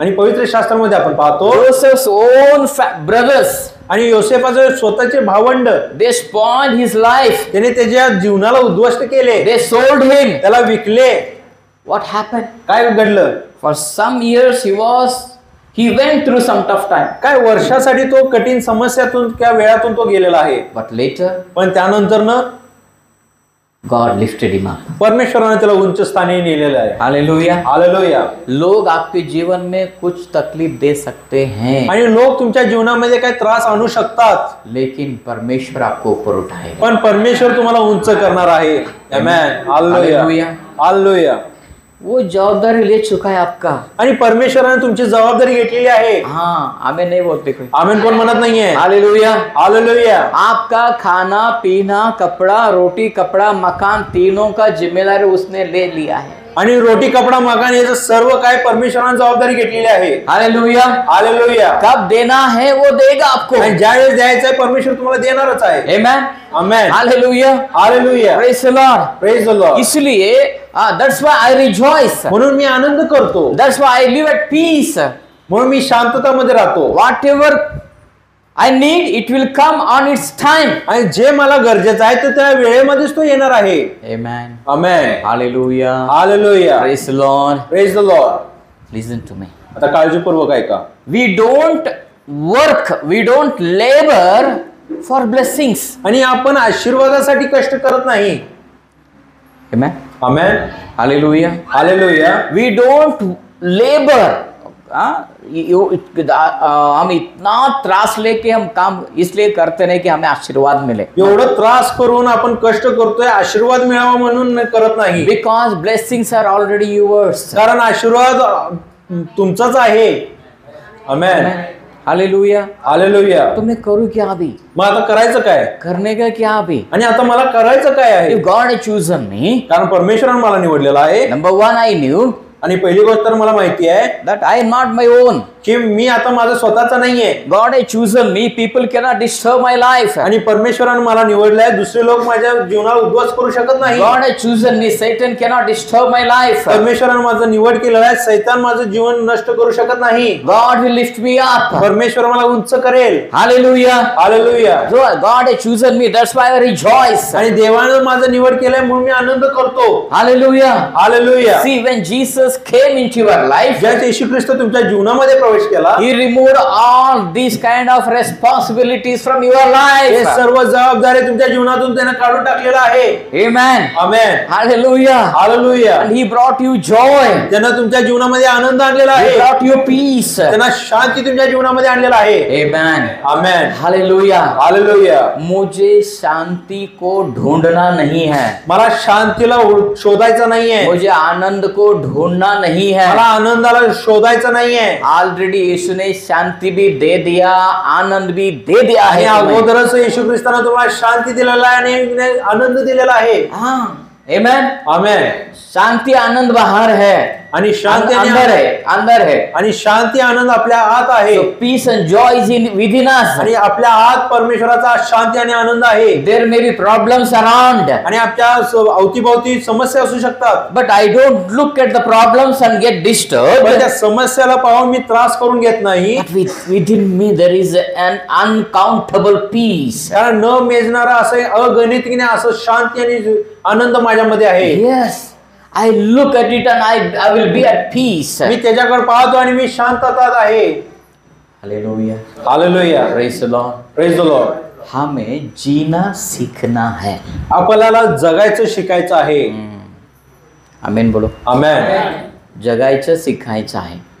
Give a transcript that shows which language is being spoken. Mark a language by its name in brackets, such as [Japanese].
[Marathi] आणि पवित्र शास्त्रामध्ये आपण पाहतो [English] Joseph's own brothers, [Marathi] आणि योसेफाचे स्वतःचे भावंड [English] they spoiled his life. [Marathi] त्याने त्याच्या जीवनाला उद्ध्वस्त केले, [English] They sold him. [Marathi] त्याला विकले. [English] What happened? [Marathi] काय घडलं? [English] For some years he went through some tough time. [Marathi] काय वर्षासाठी तो कठीण समस्यातून किंवा वेळातून तो गेलेला आहे, [English] But later [Marathi] पण त्यानंतर न [English] God lifted him up. [Marathi] परमेश्वराने त्याला उंच स्थानी नेलेलं आहे. [English] Hallelujah. [Marathi] हालेलुया. [Hindi] लोग आपके जीवन में कुछ तकलीफ दे सकते हैं, [Marathi] आणि लोक तुमच्या जीवनामध्ये काही त्रास आणू शकतात, [Hindi] लेकिन परमेश्वर आपको ऊपर उठाएगा. [Marathi] पण परमेश्वर तुम्हाला उंच करणार आहे. आमेन. हालेलुया. हालेलुया. हालेलुया. [Hindi] वो जवाबदारी ले चुका है आपका. [Marathi] आणि परमेश्वराने तुमची जबाबदारी घेतलेली आहे. [Hindi] हाँ, आमेन नहीं बोलते कोई. [Marathi] आमेन कोण म्हणत नाहीये. हालेलुया. हालेलुया. [Hindi] आपका खाना पीना कपड़ा रोटी कपड़ा मकान तीनों का जिम्मेदारी उसने ले लिया है. [Marathi] आणि रोटी कपडा मकान याचं सर्व काय परमेश्वराने जबाबदारी घेतलेली आहे. हालेलुया. हालेलुया. [Hindi] कब देना है वो देगा आपको. [Marathi] आणि ज्या वेळेस द्यायचं आहे परमेश्वर तुम्हाला देणारच आहे. आमेन. आमेन. Hallelujah. Hallelujah. [English] Praise the Lord. Praise the Lord. इसलिए that's why I rejoice. [Marathi] म्हणून मी आनंद करतो, [English] That's why I live at peace. [Marathi] म्हणून मी शांततामध्ये राहतो. [English] Whatever I need it will come on its time. [Marathi] आणि जे मला गरजेचं आहे ते त्या वेळेमध्येच तो येणार आहे. आमेन. आमेन. Hallelujah. Hallelujah. [English] Praise the Lord. Praise the Lord. Listen to me. [Marathi] आता काळजीपूर्वक ऐका. [English] We don't work, we don't labor for blessings. [Marathi] आणि आपण आशीर्वादासाठी कष्ट करत नाही. [English] Amen. [Marathi] Amen. [English] Hallelujah. [Marathi] Hallelujah. [English] We don't labor. [Hindi] हम इतना त्रास लेके हम काम इसलिए करते नहीं कि हमें आशीर्वाद मिले. [Marathi] एवढं त्रास करून आपण कष्ट करतोय, आशीर्वाद मिळावा म्हणून करत नाही. [English] Because blessings are already yours. [Marathi] कारण आशीर्वाद तुमचाच आहे. आमेन. [English] Hallelujah. [Marathi] हालेलुया. [Hindi] तो मैं करूँ क्या अभी? [Marathi] मग आता करायचं काय? [Hindi] करने का क्या अभी? [Marathi] आणि आता मला करायचं काय आहे? [English] If God has chosen me, [Marathi] कारण परमेश्वराने मला निवडलेला आहे. [English] number one, I knew [Marathi] आणि पहिली गोष्ट तर मला माहिती आहे [English] that I am not my own. [Marathi] की मी आता माझा स्वतःचा नाहीये. [English] God has chosen me. People cannot disturb my life. [Marathi] आणि परमेश्वराने मला निवडलंय, दुसरे लोक माझ्या जीवनाला उद्ध्वस्त करू शकत नाही. [English] God has chosen me. Satan cannot disturb my life. [Marathi] परमेश्वराने माझं निवड केलेलं आहे, सैतान माझं जीवन नष्ट करू शकत नाही. [English] God will lift me up. [Marathi] परमेश्वर मला उंच करेल. [English] Hallelujah. [Marathi] Hallelujah. [English] God has chosen me. That's why I rejoice. [Marathi] आणि देवानं माझं निवड केलंय म्हणून मी आनंद करतो. [English] Hallelujah. [Marathi] Hallelujah. [English] See, when Jesus came into your life, [Marathi] ज्या येशू ख्रिस्त तुमच्या जीवनामध्ये प्रवेश केला, [English] He removed all these kind of responsibilities from your [Marathi] हे [English] life. [Marathi] सर्व जबाबदारी तुमच्या जीवनातून त्याने काढून टाकलेलं आहे. [English] Amen. [Marathi] Amen. [English] Hallelujah. [Marathi] Hallelujah. [English] And He brought you joy. [Marathi] त्यानं तुमच्या जीवनामध्ये आनंद आणलेला [English] He [Marathi] आहे. [English] brought you peace. [Marathi] त्यांना शांती तुमच्या जीवनामध्ये आणलेला आहे. [English] Amen. [Marathi] आमेन. [English] Hallelujah. [Marathi] हालेलुया. [Hindi] मुझे शांति को ढूंढना नहीं है. [Marathi] मला शांतीला शोधायचं नाहीये. [Hindi] मुझे आनंद को ढूंढना नहीं है. [Marathi] मला आनंदाला शोधायचं नाहीये. [Hindi] ऑलरेडी यीशु ने शांति भी दे दिया, आनंद भी दे दिया [Marathi] आणि [Hindi] है तुम्हें. [Marathi] अगोदरच येशू ख्रिस्ताने तुम्हाला शांती दिलेला आहे आणि आनंद दिलेला आहे. [Hindi] हाँ. Amen. [Marathi] आमेन. [Hindi] शांति आनंद बाहर है, [Marathi] आणि शांती आणि [Hindi] अंदर है, अंदर है. [Marathi] आणि शांती आनंद आपल्या आत आहे. [English] So peace and joy is in within us. [Marathi] आणि आपल्या आत परमेश्वराचा शांती आणि आनंद आहे. [English] There may be problems around, [Marathi] आणि आपल्या अवतीभोवती समस्या असू शकतात, [English] but I don't look at the problems and get [Marathi] पण [English] disturbed. [Marathi] त्या समस्याला पाहून मी त्रास करून घेत नाही. [English] But within me there is an uncountable peace. [Marathi] त्याला न मेजणारा असं अगणित असं शांती आणि आनंद माझ्यामध्ये आहे. [English] Yes, I look at it and I will be at peace. [Marathi] मी त्याच्याकडे पाहतो आणि मी शांततात आहे. [English] Hallelujah. [Marathi] Hallelujah. [English] Praise the Lord. Praise the Lord. [Hindi] हमें जीना सीखना है. [Marathi] आपल्याला जगायचं शिकायचं आहे. [Hindi] आमेन बोलो. [Marathi] आमेन. जगायचं शिकायचं आहे.